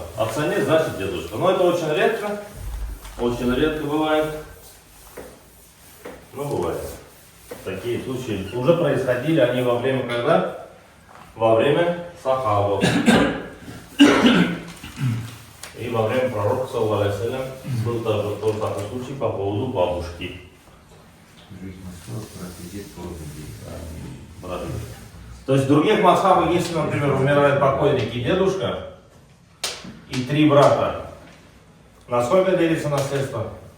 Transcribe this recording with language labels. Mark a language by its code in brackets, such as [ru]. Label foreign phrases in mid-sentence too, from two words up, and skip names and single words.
[ru] Отца нет, значит дедушка. Но это очень редко бывает. Ну, бывает. Такие случаи уже происходили, они во время когда? Во время сахабов. И во время пророка, [ar] صلى الله عليه وسلم, [ru] был тоже такой случай по поводу бабушки. То есть в других масхабах, если, например, умирает покойник и дедушка, и 3 брата, на сколько делится наследство?